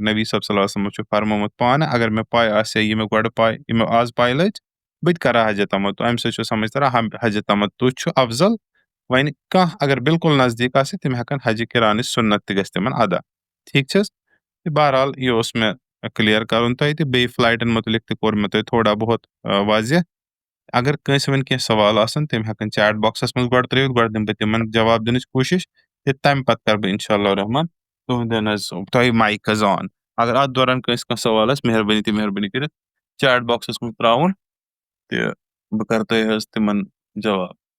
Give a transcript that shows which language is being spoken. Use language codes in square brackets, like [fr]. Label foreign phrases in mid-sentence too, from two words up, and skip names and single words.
[ks] نبی صٲب [ar] صلی اللہ علیہ وسلمو [ks] چھُ فرمومُت پانہٕ اگر مےٚ پاے آسہِ ہا یہِ مےٚ گۄڈٕ پاے یہِ مےٚ آز پاے لٔج بہٕ تہِ کرٕ ہا حجہِ تمتُع اَمہِ سۭتۍ چھُ سمجھ تران حجہِ تمتُع چھُ افضل وۄنۍ کانٛہہ اگر بِلکُل نزدیٖک آسہِ تِم ہٮ۪کن حجہِ کِرانٕچ سُنت تہِ گژھِ تِمن ادا ٹھیٖک چھِ حظ بہرحال یہِ اوس مےٚ کٕلیر کَرُن تۄہہِ تہِ بیٚیہِ فٕلایٹن مُتعلِق تہِ کوٚر مےٚ تۄہہِ تھوڑا بہت واضح اگر کٲنٛسہِ وۄنۍ کینٛہہ سوال آسن تِم ہٮ۪کن [en] chat box [ks] منٛز گۄڈٕ ترٲوِتھ گۄڈٕ دِمہٕ بہٕ تِمن جواب دِنٕچ کوٗشِش تہٕ تَمہِ پتہٕ کرٕ بہٕ [ar] انشاء اللہ [ks] رحمان تُہنٛدٮ۪ن حظ تۄہہِ مایِک حظ آن اگر اتھ دوران کٲنٛسہِ کانٛہہ سوال آسہِ مہربٲنی کٔرِتھ [en] chat box [ks] منٛز تراوُن تہٕ بہٕ کرٕ تۄہہِ حظ تِمن جواب